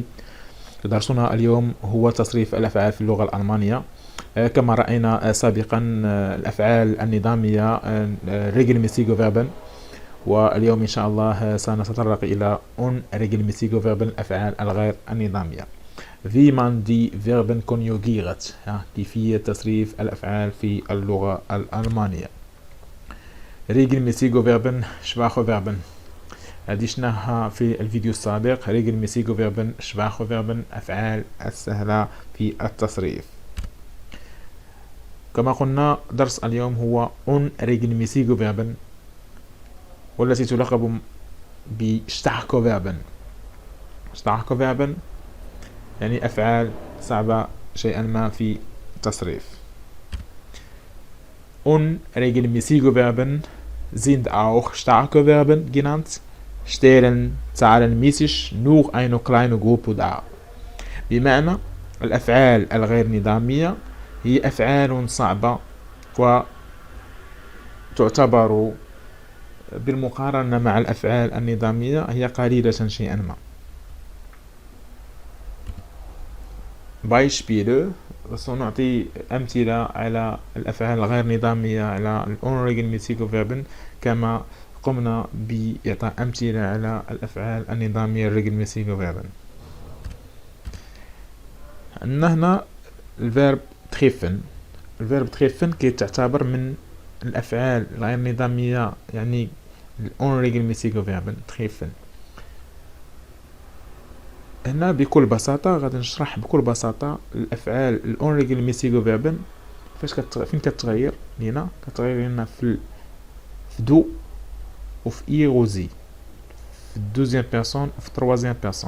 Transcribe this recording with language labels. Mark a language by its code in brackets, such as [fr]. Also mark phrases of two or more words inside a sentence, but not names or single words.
[ar] درسنا اليوم هو تصريف الأفعال في اللغة الألمانية. كما رأينا سابقا الأفعال النظامية [de] regelmäßige Verben، [ar] واليوم إن شاء الله سنتطرق إلى [de] unregelmäßige Verben، [ar] الأفعال الغير النظامية. [de] Wie man die Verben konjugiert، [ar] كيفية تصريف الأفعال في اللغة الألمانية. [de] regelmäßige Verben schwache Verben [ar] عدشناها في الفيديو السابق. [de] regelmäßige Verben schwache Verben، [ar] أفعال السهلة في التصريف. كما قلنا درس اليوم هو [de] unregelmäßige Verben، [ar] والتي تلقب ب [de] starke Verben. starke Verben [ar] يعني أفعال صعبة شيئا ما في التصريف. [de] Unregelmäßige Verben sind auch starke Verben genannt, stellen zahlenmäßig nur eine kleine Gruppe dar. [ar] بمعنى الأفعال الغير نظامية هي أفعال صعبة وتعتبر بالمقارنة مع الأفعال النظامية هي قليلة شيئا ما. Beispiele، سنعطي أمثلة على الأفعال الغير نظامية، على [de] unregelmäßige Verben، [ar] كما قمنا بإعطاء أمثلة على الأفعال النظامية [de] regelmäßige Verben. [ar] عندنا هنا الفيرب treffen. الفيرب treffen كي تعتبر من الأفعال الغير نظامية، يعني [de] unregelmäßige Verben treffen. [ar] هنا بكل بساطة غادي نشرح بكل بساطة الأفعال [de] unregelmäßige Verben [ar] فين كتغير لينا. كتغير لينا في دو وفي إي وزي، في الدوزيام بيرسون وفي التروازيام بيرسون.